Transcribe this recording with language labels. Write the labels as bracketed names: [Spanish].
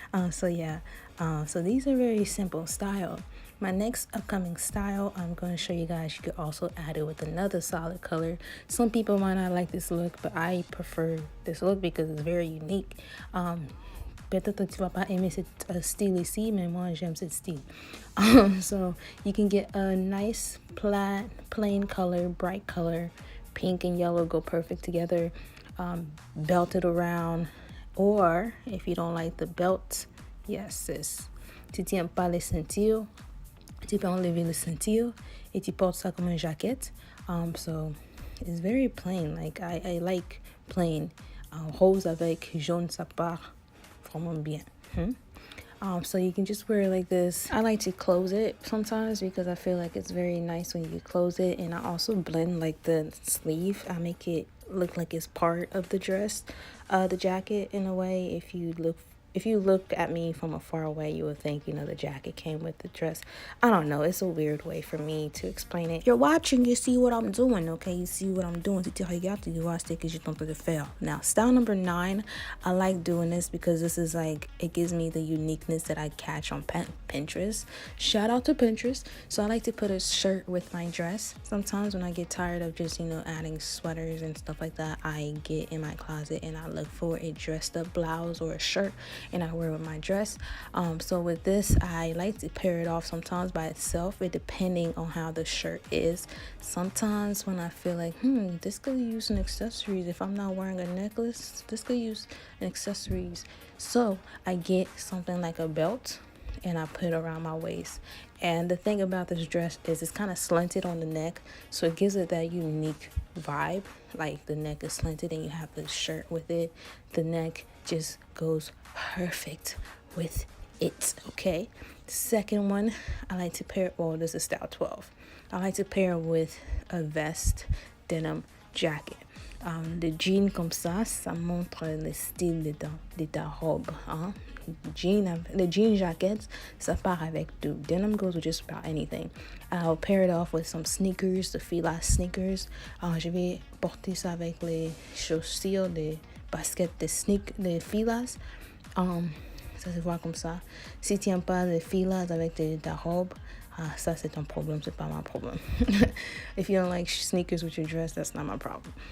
[English] So yeah, so these are very simple style. My next upcoming style, I'm going to show you guys. You could also add it with another solid color. Some people might not like this look, but I prefer this look because it's very unique. [French] Peut-être que tu vas pas aimer cette style ici, mais moi j'aime cette style. [English] So you can get a nice plain color, bright color. Pink and yellow go perfect together. Belted around, or if you don't like the belt, yes sis, [French] tu tiens pas les ceintures, tu peux enlever les ceintures et tu portes ça comme une jaquette. [English] So it's very plain. Like I like plain. [French] Rose avec jaune, ça part vraiment bien. [English] So you can just wear it like this. I like to close it sometimes because I feel like it's very nice when you close it, and I also blend like the sleeve. I make it look like it's part of the dress, the jacket in a way. If you look at me from afar away, you would think, the jacket came with the dress. I don't know. It's a weird way for me to explain it. You're watching, you see what I'm doing, okay? You see what I'm doing. [French] Tu regardes, tu vois ce que je suis en train de faire. [English] Now, style number 9, I like doing this because this is like, it gives me the uniqueness that I catch on Pinterest. Shout out to Pinterest. So I like to put a shirt with my dress. Sometimes when I get tired of just, adding sweaters and stuff like that, I get in my closet and I look for a dressed up blouse or a shirt, and I wear it with my dress. So with this, I like to pair it off sometimes by itself, it depending on how the shirt is. Sometimes when I feel like, this could use an accessories. If I'm not wearing a necklace, this could use an accessories. So I get something like a belt and I put it around my waist. And the thing about this dress is it's kind of slanted on the neck, so it gives it that unique vibe. Like the neck is slanted and you have the shirt with it. The neck just goes perfect with it, okay? Second one, I like to pair, well, this is style 12. I like to pair with a vest, denim jacket. [French] Le jean comme ça montre le style de ta robe. Hein? [English] The jean jackets, [French] ça part avec tout. [English] Denim goes with just about anything. I'll pair it off with some sneakers, the Fila sneakers. [French] Je vais porter ça avec les chaussures, les baskets de Filas. Ça se voit comme ça. Si tu n'aimes pas les Filas avec ta robe, ça c'est ton problème, c'est pas [English] my problem. If you don't like sneakers with your dress, that's not my problem.